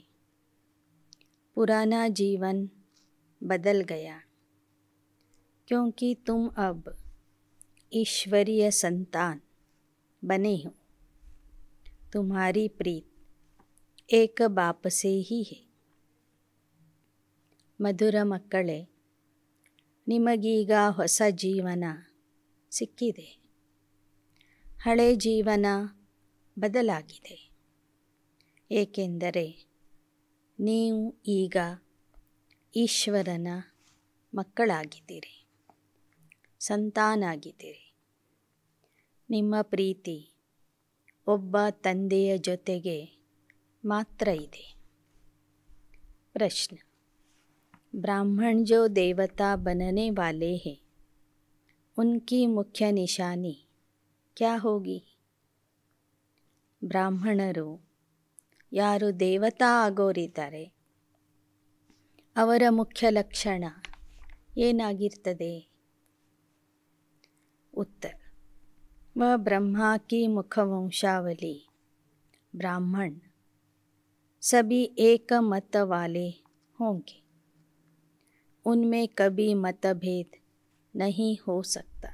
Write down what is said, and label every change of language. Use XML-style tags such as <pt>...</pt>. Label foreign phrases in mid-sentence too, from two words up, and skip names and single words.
<hi>पुराना जीवन बदल गया क्योंकि तुम अब ईश्वरीय संतान बने हो. तुम्हारी प्रीत एक बाप से ही है.</hi> <kn>ಮಧುರ ಮಕ್ಕಳೇ, ನಿಮಗೀಗ ಹೊಸ ಜೀವನ ಸಿಕ್ಕಿದೆ. ಹಳೆ ಜೀವನ ಬದಲಾಗಿದೆ, ಏಕೆಂದರೆ ನೀವು ಈಗ ಈಶ್ವರನ ಮಕ್ಕಳಾಗಿದ್ದೀರಿ, ಸಂತಾನಾಗಿದ್ದೀರಿ. ನಿಮ್ಮ ಪ್ರೀತಿ ಒಬ್ಬ ತಂದೆಯ ಜೊತೆಗೆ ಮಾತ್ರ ಇದೆ.</kn> <hi>प्रश्न: ब्राह्मण जो देवता बनने वाले हैं, उनकी मुख्य निशानी क्या होगी?</hi> <kn>ಬ್ರಾಹ್ಮಣರು ಯಾರು ದೇವತಾ ಆಗೋರಿದ್ದಾರೆ ಅವರ ಮುಖ್ಯ ಲಕ್ಷಣ ಏನಾಗಿರ್ತದೆ?</kn> <hi>उत्तर: वह ब्रह्मा की मुखवंशावली ब्राह्मण सभी एक मत वाले होंगे. उनमें कभी मतभेद नहीं हो सकता.</hi>